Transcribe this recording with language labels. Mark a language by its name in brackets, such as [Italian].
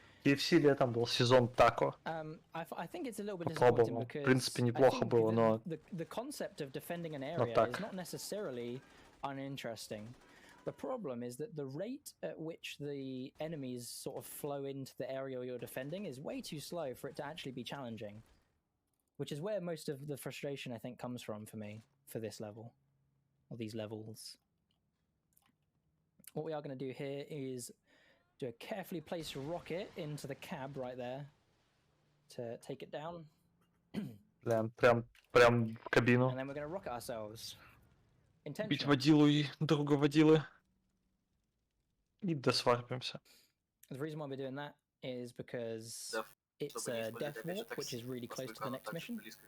[Russian] KFC летом был сезон тако. [English] I think it's a little bit disappointing because [Russian] в принципе неплохо было, но [English] the concept of defending an area is not necessarily uninteresting. The problem is that the rate at which the enemies sort of flow into the area you're defending is way too slow for it to actually be challenging, which is where most of the frustration I think comes from for me for this level, or these levels. What we are going to do here is do a carefully placed rocket into the cab right there to take it down. [Russian] Прям в кабину. [English] And then we're going to rocket ourselves. [Russian] Бить водилу и друга водилы. И досварпимся. [English] The reason why we're doing that is because it's a death warp, which is really close to the next mission.